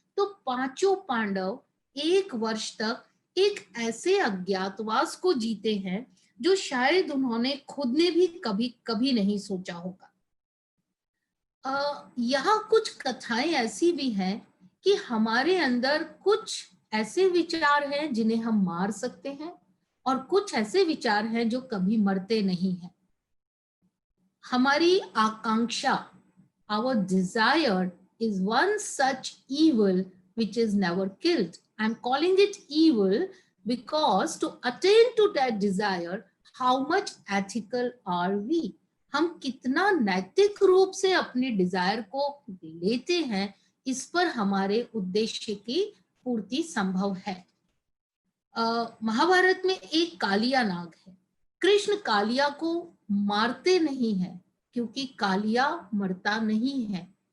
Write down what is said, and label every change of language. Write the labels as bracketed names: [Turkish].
[Hindi] तो पांचों पांडव एक वर्ष तक एक ऐसे अज्ञातवास को जीते हैं जो शायद उन्होंने खुद ने भी कभी कभी नहीं सोचा होगा। यहाँ कुछ कथाएं ऐसी भी हैं कि हमारे अंदर कुछ ऐसे विचार हैं जिन्हें हम मार सकते हैं, और कुछ ऐसे विचार हैं जो कभी मरते नहीं हैं। हमारी आकांक्षा, [English] our desire is one such evil which is never killed. I'm calling it evil because to attain to that desire, how much ethical are we? [Hindi] हम कितना नैतिक रूप से अपने डिजायर को लेते हैं, इस पर हमारे उद्देश्य की पूर्ति संभव है। महाभारत में एक कालिया नाग है। कृष्ण कालिया को मारते नहीं हैं क्योंकि कालिया मरता नहीं है।